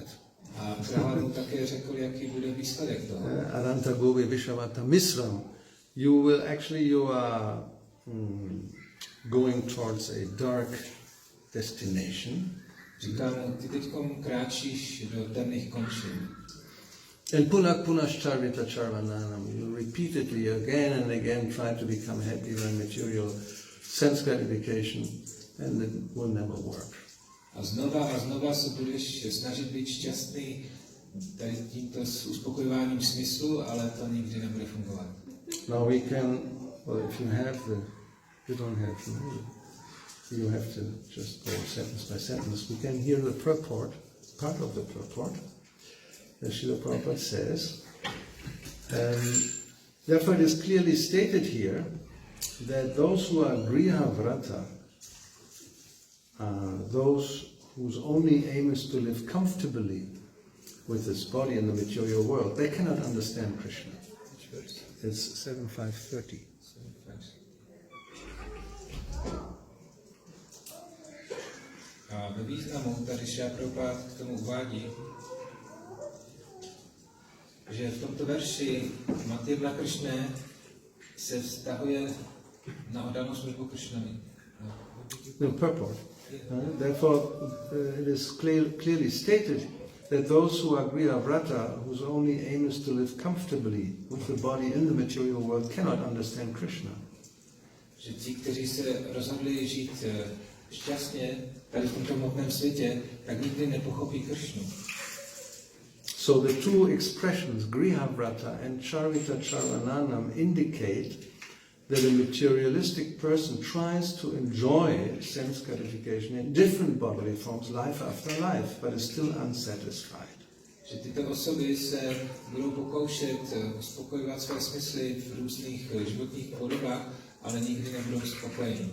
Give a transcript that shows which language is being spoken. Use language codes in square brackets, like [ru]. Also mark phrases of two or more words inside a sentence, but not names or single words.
[cs] A Prahlád mu také řekl, jaký bude výsledek toho. [sa] Aranta Govi Vishavata Misram. [en] You are going towards a dark destination. [cs] Říká mu, ty teďkom kráčíš do temných končin. [en] And [sa] punashcharvita charvananam, [en] you repeatedly again and again try to become happy by material sense gratification, and it will never work. [cs] A znova se budeš snažit být šťastný tady tímto uspokojováním smyslu, ale to nikdy nebude fungovat. [en] Now we can, well, if you have you don't have you have to just go sentence by sentence. We can hear the purport, part of the purport. As Srila Prabhupada says, therefore it is clearly stated here that those who are [sa] griha vrata, [en] those whose only aim is to live comfortably with this body in the material world, they cannot understand Krishna. It's 7.5.30. [cs] A ve významu tady Srila Prabhupada k tomu uvádí, že v tomto verši Matyvla Kršné se vztahuje na oddanou službu Kršnovi. [en] No purport. Therefore, it is clearly stated that those who are [sa] griha vrata, [en] whose only aim is to live comfortably with the body in the material world, cannot understand Krishna. [cs] Že ti, kteří se rozhodli žít šťastně tady v tomto hmotném světě, tak nikdy nepochopí Kršnu. [en] So the two expressions, [sa] griha vrata and charvita charvananam, [en] indicate that a materialistic person tries to enjoy sense gratification in different bodily forms, life after life, but is still unsatisfied. [cs] Že tyto osoby se budou pokoušet uspokojovat své smysly v různých životních podobách, ale nikdy nebudou spokojeni.